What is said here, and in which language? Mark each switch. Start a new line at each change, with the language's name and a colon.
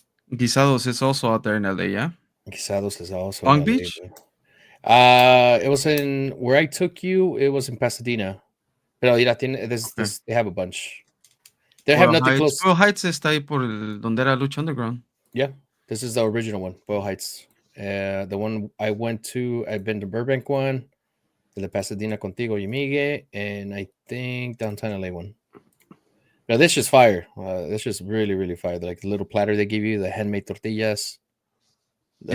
English: Guisados is also out there in LA, yeah? Guisados is also Long in LA, Beach? dude. It was in where I took you. It was in Pasadena.
Spanish: Pero mira, tiene,
English: Okay. they have a bunch. They have Boyle nothing close.
Spanish: Boyle Heights está ahí por donde era Lucha Underground.
English: Yeah, this is the original one, Boyle Heights. The one I went to, I've been to Burbank one, the Pasadena Contigo y Migue, and I think downtown LA one. Now this is fire. This is really, really fire. Like the little platter they give you, the handmade tortillas, the